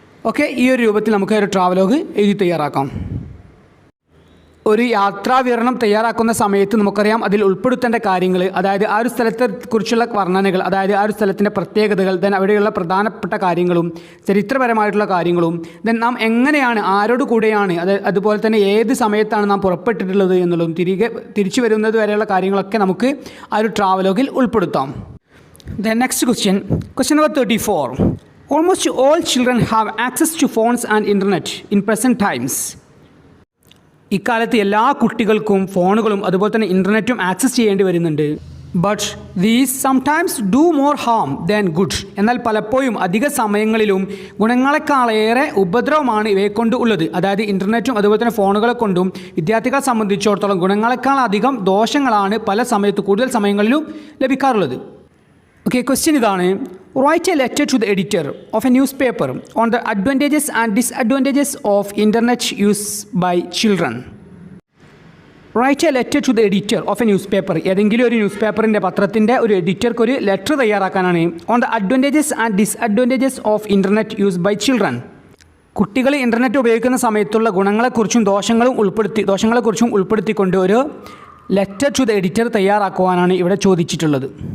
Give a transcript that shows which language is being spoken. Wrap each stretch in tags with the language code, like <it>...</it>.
<ml>Okay, ഈ ഒരു രൂപത്തിൽ നമുക്ക് ഒരു ട്രാവലോഗ് എഴുതി തയ്യാറാക്കാം. ഒരു യാത്രാ വിവരണം തയ്യാറാക്കുന്ന സമയത്ത് നമുക്കറിയാം അതിൽ ഉൾപ്പെടുത്തേണ്ട കാര്യങ്ങൾ, അതായത് ആ ഒരു സ്ഥലത്തെക്കുറിച്ചുള്ള വർണ്ണനകൾ, അതായത് ആ ഒരു സ്ഥലത്തിൻ്റെ പ്രത്യേകതകൾ, ദെൻ അവിടെയുള്ള പ്രധാനപ്പെട്ട കാര്യങ്ങളും ചരിത്രപരമായിട്ടുള്ള കാര്യങ്ങളും, ദെൻ നാം എങ്ങനെയാണ് ആരോട് കൂടെയാണ് അതുപോലെ തന്നെ ഏത് സമയത്താണ് നാം പുറപ്പെട്ടിട്ടുള്ളത് എന്നുള്ളതും തിരിച്ചു വരുന്നത് വരെയുള്ള കാര്യങ്ങളൊക്കെ നമുക്ക് ആ ഒരു ട്രാവലോഗിൽ ഉൾപ്പെടുത്താം.</ml> <en>Then next question number 34. Almost all children have access to phones and internet in present times.</en> <ml>ഇക്കാലത്ത് എല്ലാ കുട്ടികൾക്കും ഫോണുകളും അതുപോലെ തന്നെ ഇൻ്റർനെറ്റും ആക്സസ് ചെയ്യേണ്ടി വരുന്നുണ്ട്.</ml> <en>But these sometimes do more harm than good.</en> <ml>എന്നാൽ പലപ്പോഴും അധിക സമയങ്ങളിലും ഗുണങ്ങളെക്കാളേറെ ഉപദ്രവമാണ് ഇവയെക്കൊണ്ട് ഉള്ളത്. അതായത് ഇൻ്റർനെറ്റും അതുപോലെ തന്നെ ഫോണുകളെ കൊണ്ടും വിദ്യാർത്ഥികളെ സംബന്ധിച്ചിടത്തോളം ഗുണങ്ങളെക്കാൾ അധികം ദോഷങ്ങളാണ് പല സമയത്ത് കൂടുതൽ സമയങ്ങളിലും ലഭിക്കാറുള്ളത്. ഓക്കെ, ക്വസ്റ്റ്യൻ ഇതാണ്.</ml> <en>Write a letter to the editor of a newspaper on the advantages and disadvantages of internet use by children. Write a letter to the editor of a newspaper.</en> <ml>ഏതെങ്കിലും ഒരു news പേപ്പറിൻ്റെ പത്രത്തിൻ്റെ ഒരു എഡിറ്റർക്ക് ഒരു letter തയ്യാറാക്കാനാണ്.</ml> <en>On the advantages and disadvantages of internet use by children.</en> <ml>കുട്ടികൾ internet ഉപയോഗിക്കുന്ന സമയത്തുള്ള ഗുണങ്ങളെക്കുറിച്ചും ദോഷങ്ങളെക്കുറിച്ചും ഉൾപ്പെടുത്തിക്കൊണ്ട് ഒരു ലെറ്റർ ടു ദ എഡിറ്റർ തയ്യാറാക്കുവാനാണ് ഇവിടെ ചോദിച്ചിട്ടുള്ളത്.</ml>